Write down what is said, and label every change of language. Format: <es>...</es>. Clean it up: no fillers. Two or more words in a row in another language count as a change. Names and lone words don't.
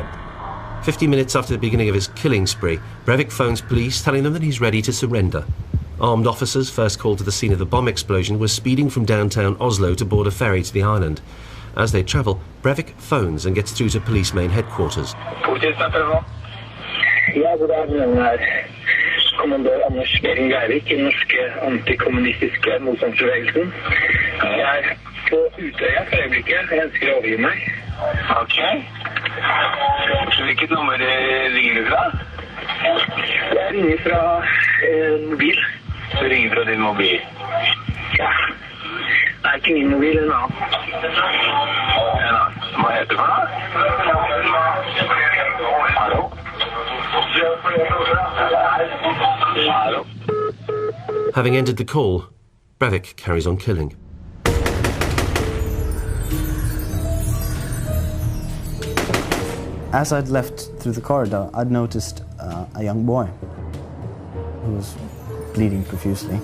<en>50 minutes after the beginning of his killing spree, Breivik phones police telling them that he's ready to surrender. Armed officers, first called to the scene of the bomb explosion, were speeding from downtown Oslo to board a ferry to the island. As they travel, Breivik phones and gets through to police main headquarters.</en> <no>Ja, god dagen. Her kommandør Anders Behring Breivik i den norske antikommunistiske motstandsbevegelsen. Jeg er på Utøya for øyeblikket. Jeg ønsker å overgi meg. Ok. Hvilket nummer ringer du fra? Jeg ringer fra mobil. Du ringer fra din mobil? Ja. Det er ikke min mobil, en annen. En annen. Hva heter det for noe? Hallo? Hallo?</no> <en>Having ended the call, Breivik carries on killing. As I'd left through the corridor, I'd noticed a young boy who was bleeding profusely.</en>